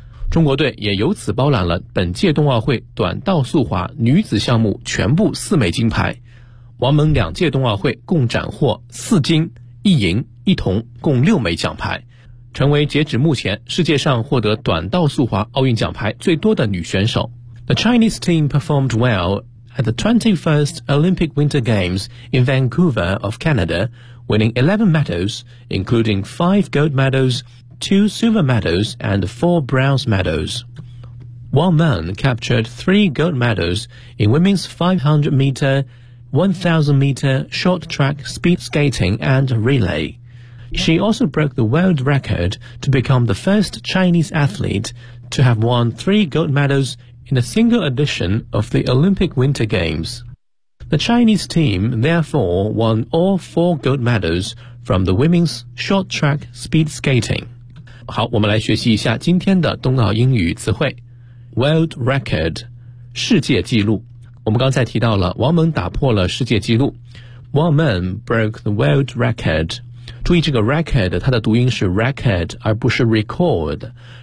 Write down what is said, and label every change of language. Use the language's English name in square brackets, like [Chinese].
[Chinese] 中国队也由此包揽了本届冬奥会短道速滑女子项目全部四枚金牌。王蒙两届冬奥会共斩获四金、一银、一铜，共六枚奖牌，成为截止目前世界上获得短道速滑奥运奖牌最多的女选手。 [English] The Chinese team performed well at the 21st Olympic Winter Games in Vancouver of Canada, winning 11 medals, including 5 gold medals,2 silver medals and 4 bronze medals. Wang Meng captured 3 gold medals in women's 500m, 1000m short track speed skating and relay. She also broke the world record to become the first Chinese athlete to have won 3 gold medals in a single edition of the Olympic Winter Games. The Chinese team therefore won all 4 gold medals from the women's short track speed skating. [Chinese] 好，我们来学习一下今天的冬奥英语词汇。 [English] World record, [Chinese] 世界纪录。我们刚才提到了王蒙打破了世界纪录。王蒙 [English] broke the world record。 [Chinese] 注意这个 record, 它的读音是 record, 而不是 record。